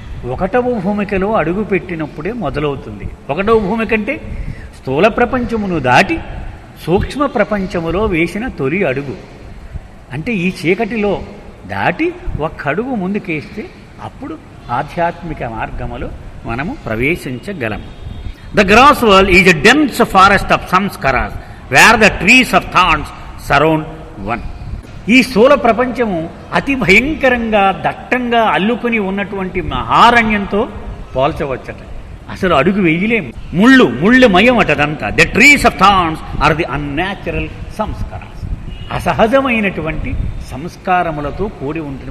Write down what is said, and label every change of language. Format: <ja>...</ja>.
<te>1వ భూమికలో అడుగు పెట్టినప్పుడే మొదలవుతుంది. 1వ భూమిక అంటే స్థూల ప్రపంచమును దాటి సూక్ష్మ ప్రపంచములో వేసిన తొలి అడుగు. అంటే ఈ చీకటిలో దాటి ఒక్క అడుగు ముందుకేస్తే అప్పుడు ఆధ్యాత్మిక మార్గములో మనము ప్రవేశించగలము.</te> <en>The grass world is a dense forest of samskaras where the trees of thorns surround one.</en> <te>ఈ స్థూల ప్రపంచము అతి భయంకరంగా దట్టంగా అల్లుకొని ఉన్నటువంటి మహారణ్యంతో పోల్చవచ్చట. అసలు అడుగు వేయలేము. ముళ్ళమయం అటదంతా.</te> <en>The trees of thorns are the unnatural సంస్కారాస్.</en> <te>అసహజమైనటువంటి సంస్కారములతో కూడి ఉంటుంది.</te>